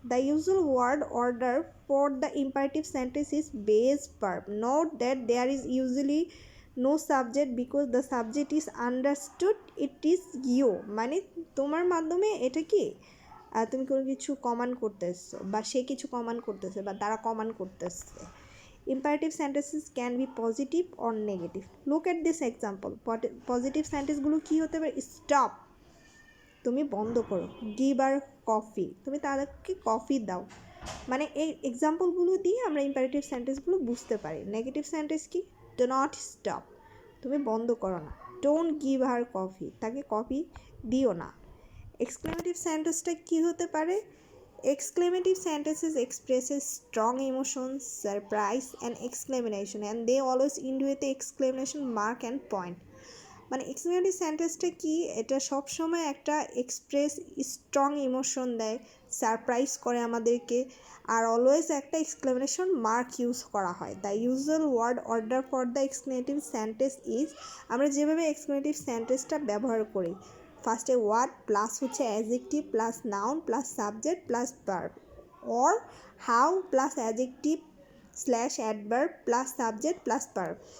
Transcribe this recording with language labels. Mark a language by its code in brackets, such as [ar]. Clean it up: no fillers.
[en] The usual word order for the imperative sentence is base verb. Note that there is usually no subject because the subject is understood, it is you, [bn] মানে তোমার মাধ্যমে এটা কি তুমি কোনো কিছু command করতেছো, বা সে কিছু কমান্ড করতেছে, বা তারা কমান্ড করতেছে। [en] Imperative sentences can be positive or negative. Look at this example. [bn] Positive সেন্টেন্সগুলো কি হতে পারে? স্টপ, তুমি বন্ধ করো। [en] give her coffee, [bn] তুমি তাদেরকে কফি দাও। মানে এই এক্সাম্পলগুলো দিয়ে আমরা ইম্পারেটিভ সেন্টেন্সগুলো বুঝতে পারি। নেগেটিভ সেন্টেন্স কি? [en] do not stop, [bn] তুমি বন্ধ করো না। [en] don't give her coffee, [bn] তাকে কফি দিও না। এক্সক্লেমেটিভ সেন্টেন্সটা কী হতে পারে? [en] Exclamative sentences expresses strong emotions, surprise and exclamation, and they always end with the exclamation mark and point. [bn] মানে এক্সক্লেমেটিভ সেন্টেন্সটা কি? এটা সবসময় একটা [en] express strong emotion [bn] দেয়, সারপ্রাইজ করে আমাদেরকে, আর অলওয়েজ একটা এক্সক্লেমেশন মার্ক ইউজ করা হয়। [en] the usual word order for the exclamative sentence is, [bn] আমরা যেভাবে এক্সক্লেমেটিভ সেন্টেন্সটা ব্যবহার করি, ফার্স্টে ওয়ার্ড প্লাস হচ্ছে adjective plus noun plus subject plus verb, or how plus adjective slash adverb plus subject plus verb.